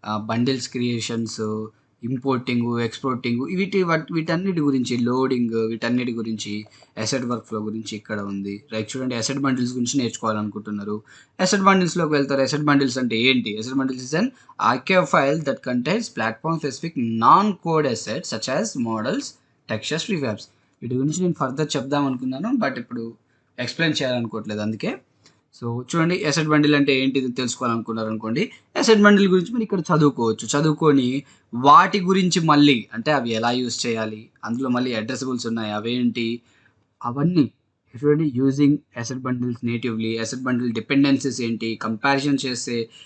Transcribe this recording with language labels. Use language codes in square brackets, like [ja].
[te] Bundles creations, importing, exporting, వీటన్నిటి గురించి, loading, వీటన్నిటి గురించి అసెట్ వర్క్ఫ్లో గురించి ఇక్కడ ఉంది. రైట్, చూడండి అసెట్ బండిల్స్ గురించి నేర్చుకోవాలనుకుంటున్నారు, అసెట్ బండిల్స్లోకి వెళ్తారు. అసెట్ బండిల్స్ అంటే ఏంటి? [en] Asset bundles is an archive file that contains platform specific non-code assets such as models, textures, prefabs. [te] వీటి గురించి నేను ఫర్దర్ చెప్దాం అనుకున్నాను, బట్ ఇప్పుడు ఎక్స్ప్లెయిన్ చేయాలనుకోవట్లేదు అందుకే. సో చూడండి, అసెట్ బండిల్ అంటే ఏంటి తెలుసుకోవాలనుకున్నారు అనుకోండి, అసెట్ బండిల్ గురించి మీరు ఇక్కడ చదువుకొని వాటి గురించి మళ్ళీ అంటే అవి ఎలా యూజ్ చేయాలి, అందులో మళ్ళీ అడ్రసబుల్స్ ఉన్నాయి అవేంటి, అవన్నీ చూడండి. [en] using asset bundles natively, [te] asset bundle dependencies ఏంటి, కంపారిజన్ చేస్తే